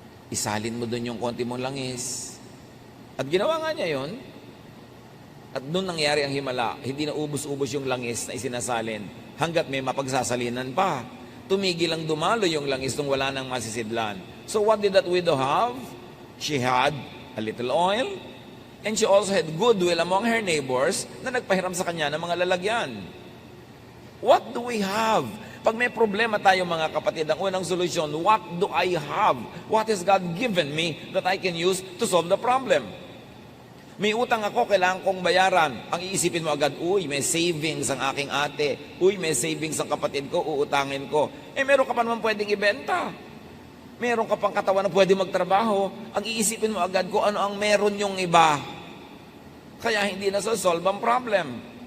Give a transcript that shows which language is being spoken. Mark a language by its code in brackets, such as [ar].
[tl] Isalin mo doon yung konti mong langis. At ginawa nga niya yon. At doon nangyari ang himala. Hindi na ubos-ubos yung langis na isinasalin hanggat may mapagsasalinan pa. Tumigil ang dumalo yung langis nung wala nang masisidlan. [en] So what did that widow have? She had a little oil and she also had goodwill among her neighbors [tl] na nagpahiram sa kanya ng mga lalagyan. [en] What do we have? [tl] Pag may problema tayo mga kapatid, ang unang solusyon, [en] what do I have? What has God given me that I can use to solve the problem? [tl] May utang ako, kailangan kong bayaran. Ang iisipin mo agad, uy, may savings ang aking ate. Uy, may savings ang kapatid ko, uutangin ko. Meron ka pa naman pwedeng ibenta. Meron ka pang katawan na pwede magtrabaho. Ang iisipin mo agad kung ano ang meron yung iba. Kaya hindi na solve ang problem.